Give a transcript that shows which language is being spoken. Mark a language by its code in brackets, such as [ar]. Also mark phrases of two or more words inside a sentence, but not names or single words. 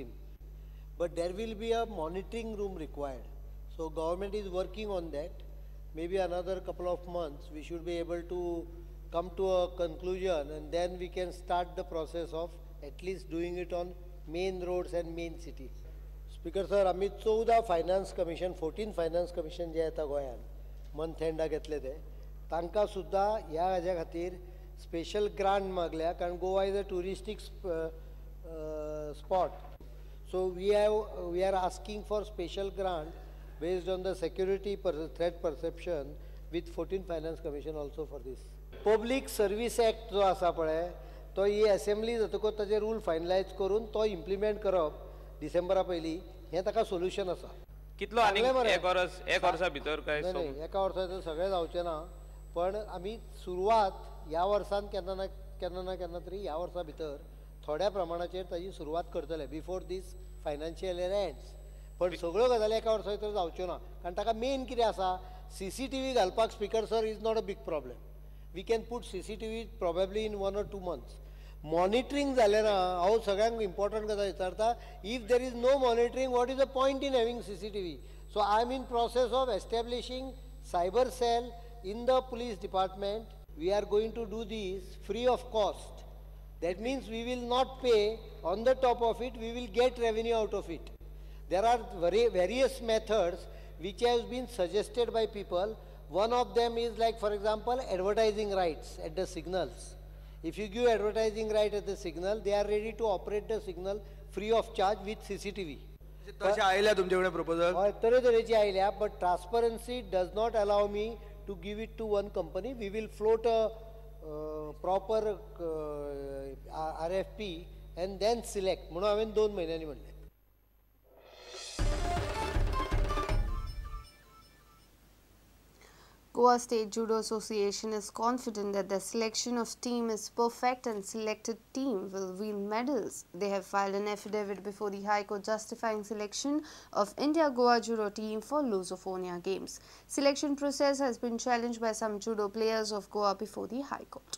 [en] But there will be a monitoring room required. So government is working on that. Maybe another couple of months we should be able to come to a conclusion, and then we can start the process of at least doing it on main roads and main cities. Speaker sir, [kok] आम्ही 14 फायनान्स कमिशन 14 फायनान्स कमिशन जे येता गोंयान मंथ एंडा घेतले ते तांकां सुद्धा ह्या हाज्या खातीर [en] special grant [kok] मागल्या कारण [en] Goa is a touristic spot. So we are asking for special grant based on the security threat perception with 14 Finance Commission also for this. [kok] Public Service Act जो आसा पळय तो ही असेंब्ली जातकूच ताजे [en] rule finalise [kok] करून तो इम्प्लिमेंट करप डिसेंबरा पयलीं हें ताका सोल्युशन आसा. कितलो आनी एक वर्सा भितर काय नाही एका वर्साचें सगळें जावचें ना, पण आमी सुरवात ह्या वर्सान केन्ना ना तरी ह्या वर्सा भितर थोड्या प्रमाणाचेर ताजी सुरवात करतले [en] before this financial year ends. [kok] पण सगळ्यो गजाली एका वर्सा भितर जावच्यो ना कारण ताका मेन कितें आसा CCTV घालपाक [en] Speaker sir is not a big problem. We can put CCTV probably in 1 or 2 months. [kok] मॉनिटरींग जालें ना हांव सगळ्यांक इम्पॉर्टंट गजाल विचारता. [en] If there is no monitoring what is the point in having CCTV? So I am in process of establishing cyber cell in the police department. We are going to do this free of cost. That means we will not pay on the top of it, we will get revenue out of it. There are various methods which have been suggested by people. One of them is like, for example, advertising rights at the signals. If you give advertising right at the signal, they are ready to operate the signal free of charge with CCTV. [kok] तशें आयल्या तुमचे प्रपोजल? हय तरेतरेची आयल्या, [en] but transparency does not allow me to give it to one company. We will float a proper RFP and then select. [kok] म्हणून हांवें 2 म्हयन्यांनी म्हणलें. [en] Goa State Judo Association is confident that the selection of team is perfect and selected team will win medals. They have filed an affidavit before the High Court justifying selection of India-Goa Judo team for Lusophonia Games. Selection process has been challenged by some judo players of Goa before the High Court.